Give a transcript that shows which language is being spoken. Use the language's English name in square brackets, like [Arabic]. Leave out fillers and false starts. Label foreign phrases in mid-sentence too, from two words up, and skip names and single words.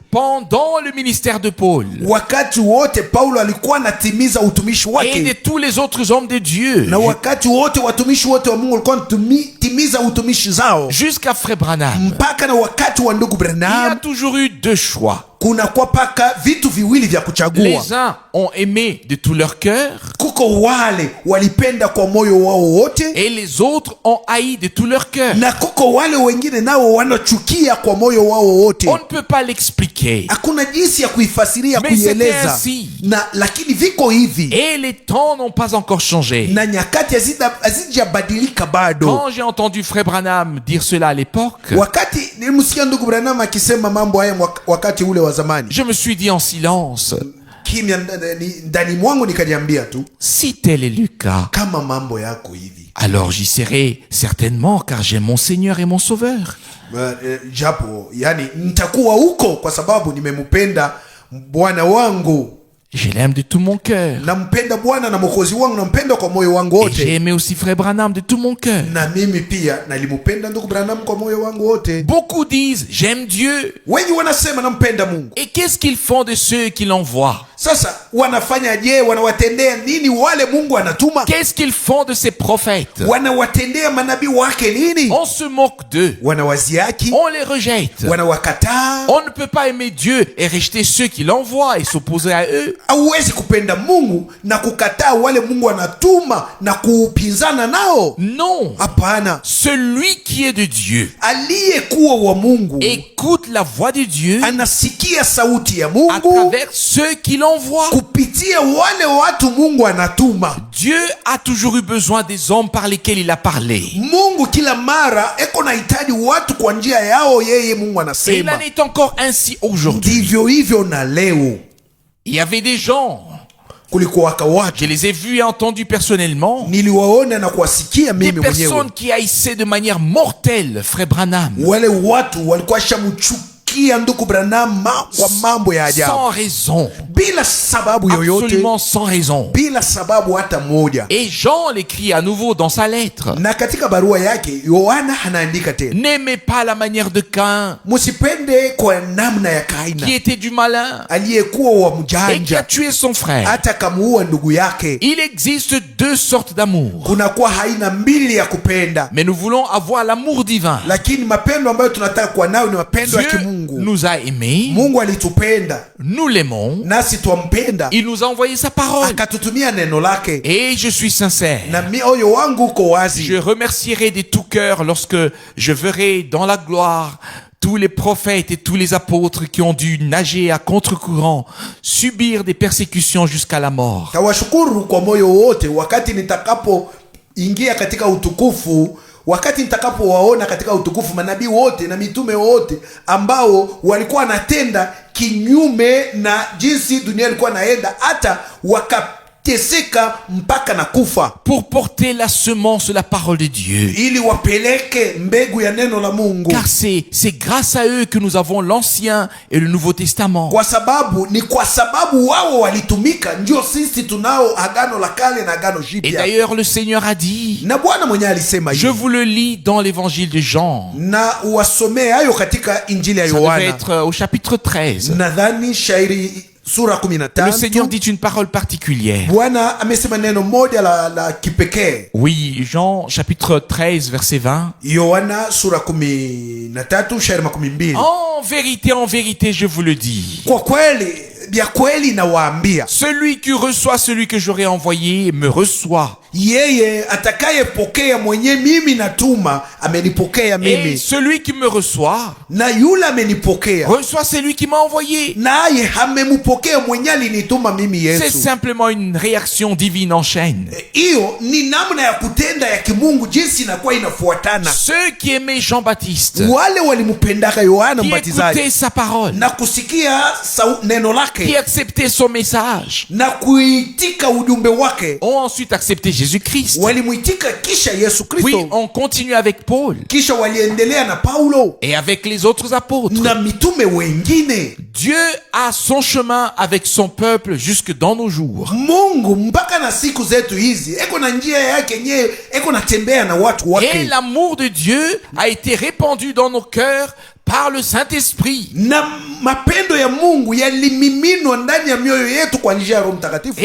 [French] Pendant le ministère de Paul [Swahili] Wakati wote Paulo alikuwa anatimiza utumishi [French] et de [Swahili] wake, [French] tous les autres hommes de Dieu, [Swahili] na wakati wote watumishi wote wa Mungu walikuwa wanatimiza utumishi zao, [French] jusqu'à Frère Branham, [Swahili] mpaka na wakati wa ndugu [French] il y a [Swahili] Branham [French] toujours eu deux choix. [Swahili] kuna kwa paka vitu viwili vya kuchagua. [French] Les uns ont aimé de tout leur cœur [Swahili] Kuko wale walipenda kwa moyo wao wote, [French] et les autres ont haï de tout leur cœur. [Swahili] na kuko wale wengine nao wanachukia kwa moyo wao wote. [French] On ne peut pas l'expliquer. [Swahili] Hakuna jinsi ya kuifasiria, [French] Mais c'était [Swahili] kuieleza, [French] ainsi. [Swahili] na lakini viko hivi, [French] Et les temps n'ont pas encore changé. [Swahili] na nyakati hazijabadilika bado. [French] Quand j'ai entendu Frère Branham dire cela à l'époque, [Swahili] Wakati nilimsikia ndugu Branham akisema mambo haya wakati ule wa zamani, [French] je me suis dit en silence, [Swahili] kimya ndani mwangu nikajiambia tu, [French] si tel est le cas, [Swahili] kama mambo yako hivi, [French] alors j'y serai certainement car j'ai mon Seigneur et mon Sauveur. [Swahili] japo yani nitakuwa huko kwa sababu nimempenda Bwana wangu, [French] Je l'aime de tout mon cœur. [Swahili] nampenda Bwana na Mwokozi wangu, nampenda kwa moyo wangu [French] Et j'ai [Swahili] wote. [French] aimé aussi Frère Branham de tout mon cœur. [Swahili] Na mimi pia nalimpenda ndugu Branham kwa moyo wangu wote. [French] Beaucoup disent, j'aime Dieu. [Swahili] Wengi wanasema nampenda Mungu. [French] Et qu'est-ce qu'ils font de ceux qui l'envoient? [Swahili] Sasa wanafanya je? Wanawatendea nini wale Mungu anatuma? [French] Qu'est-ce qu'ils font de ces prophètes? [Swahili] Wanawatendea manabii wake nini? [French] On se moque d'eux. [Swahili] Wanawaziaki, [French] On les rejette. [Swahili] wanawakataa. [French] On ne peut pas aimer Dieu et rejeter ceux qui l'envoient et s'opposer à eux. [Swahili] Hauwezi kupenda Mungu na kukataa wale Mungu anatuma na kupinzana nao. [French] Non. [Swahili] Hapana. [French] Celui qui est de Dieu [Swahili] Aliyekuwa wa Mungu [French] écoute la voix de Dieu [Swahili] anasikia sauti ya [French] à [Swahili] Mungu [French] travers ceux qui l'envoient. [Swahili] kupitia wale watu Mungu anatuma. [French] Dieu a toujours eu besoin des hommes par lesquels il a parlé. [Swahili] Mungu kila mara eko na hitaji watu kwa njia yao yeye Mungu [French] Et il [Swahili] anasema. [French] en est encore ainsi aujourd'hui. [Swahili] Ndivyo hivyo na leo. [French] Il y avait des gens, [Swahili] Kulikuwa watu [French] je les ai vus et entendus personnellement, [Swahili] niliwaona na kuwasikia [French] des [Swahili] mimi mwenyewe. [French] personnes qui haïssaient de manière mortelle Frère Branham, [Swahili] Wale watu walikuwa shamchukia ndugu Branham kwa mambo ya ajabu. [French] sans raison, [Swahili] Bila sababu yoyote. [French] absolument sans raison. [Swahili] Bila sababu hata moja. [French] Et Jean l'écrit à nouveau dans sa lettre. [Swahili] Na katika barua yake Yohana anaandika tena, [French] N'aimez pas la manière de Caïn, [Swahili] musipende kwa namna ya Kaina [French] qui était du malin [Swahili] aliyekuwa wa [French] et qui a [Swahili] mjanja [French] tué son frère. [Swahili] hata kamuua ndugu yake. [French] Il existe deux sortes d'amour, [Swahili] Kunakuwa haina mbili ya kupenda, [French] mais nous voulons avoir l'amour divin. [Swahili] lakini mapendo ambayo tunataka kuwa nayo ni mapendo ya [French] Dieu [Swahili] kimungu. [French] nous a aimés, [Swahili] Mungu alitupenda [French] nous l'aimons, [Swahili] nasi twampenda, [French] il nous a envoyé sa parole. [Swahili] akatutumia neno lake. [French] Et je suis sincère. [Swahili] Na mioyo wangu uko wazi. [French] Je remercierai de tout cœur lorsque je verrai dans la gloire tous les prophètes et tous les apôtres qui ont dû nager à contre-courant, subir des persécutions jusqu'à la mort. [Swahili] Tawashukuru kwa moyo wote wakati nitakapoingia katika utukufu, wakati nitakapowaona katika utukufu manabii wote na mitume wote ambao walikuwa wanatenda kinyume na jinsi dunia ilikuwa naenda, hata wakateseka mpaka na kufa, [French] Pour porter la semence de la parole de Dieu. [Swahili] ili wapeleke mbegu ya neno la Mungu. [French] Car c'est grâce à eux que nous avons l'Ancien et le Nouveau Testament. [Swahili] Ni kwa sababu wao walitumika ndio sisi tunao agano la kale na agano [French] Et [Swahili] jipya. [French] d'ailleurs, le Seigneur a dit, [Swahili] Na Bwana mwenyewe alisema [French] je [Swahili] hivi, [French] vous le lis dans l'évangile de Jean. [Swahili] na uwasomee hayo katika injili ya [French] Ça devait [Swahili] Yohana. [French] être au chapitre 13. [Swahili] Nadhani shairi sura [French] Le Seigneur [Swahili] 13. [French] dit une parole particulière. [Swahili] Bwana amesema neno moja la kipekee. [French] Oui, Jean chapitre 13 verset 20. [Swahili] Yohana sura 13 shairi 12. [French] En vérité, je vous le dis. [Swahili] Kwa kweli, vya kweli nawaambia, [French] Celui qui reçoit celui que j'aurai envoyé me reçoit. [Swahili] yeye atakayepokea mwenye mimi natuma amenipokea [French] Et [Swahili] mimi, [French] celui qui me reçoit [Swahili] na yule amenipokea [French] reçoit celui qui m'a envoyé. [Swahili] naye amempokea mwenye alinituma mimi [French] C'est [Swahili] Yesu. [French] simplement une réaction divine en chaîne. [Swahili] Hiyo ni namna ya kutenda ya kimungu, jinsi inakuwa inafuatana. [French] Ceux qui aimaient Jean-Baptiste, [Swahili] Wale walimpendaka Yohana [French] qui [Swahili] Mbatizaji [French] écoutaient sa parole, [Swahili] na kusikia neno [French] qui [Swahili] lake [French] acceptaient son message, [Swahili] na kuitika ujumbe wake, [French] ont ensuite accepté Jésus-Christ. [Swahili] walimuitika kisha Yesu [French] Puis [Swahili] Kristo, [French] on continue avec Paul [Swahili] kisha waliendelea na Paulo [French] et avec les autres apôtres. [Swahili] na mitume wengine. [French] Dieu a son chemin avec son peuple jusque dans nos jours. [Swahili] Mungu mpaka na siku zetu hizi eko na njia yake yenyewe, eko natembea na watu [French] Et [Swahili] wake, [French] l'amour de Dieu a été répandu dans nos cœurs par le Saint-Esprit. [Swahili] na mapendo ya Mungu yalimiminwa ndani ya mioyo yetu kwa njia ya Roho Mtakatifu.